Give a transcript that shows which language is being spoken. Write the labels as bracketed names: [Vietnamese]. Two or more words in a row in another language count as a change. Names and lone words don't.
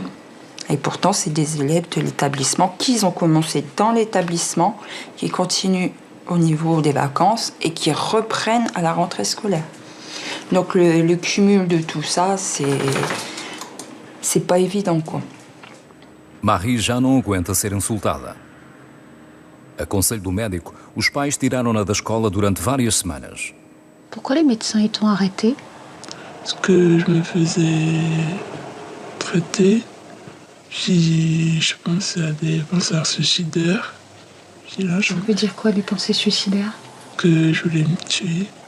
[French] Et pourtant, c'est des élèves de l'établissement qui ont commencé dans l'établissement, qui continuent au niveau des vacances et qui reprennent à la rentrée scolaire. Donc le cumul de tout ça, c'est pas évident, quoi. [Portuguese] Marie já não aguenta ser insultada. A conselho do médico, os pais tiraram-na da escola durante várias semanas. [French] Pourquoi les médecins ils t'ont arrêté? Parce que je me faisais traiter. Puis je pensais à des pensées suicidaires. Puis là, Ça veut dire quoi, des pensées suicidaires? Que je voulais me tuer.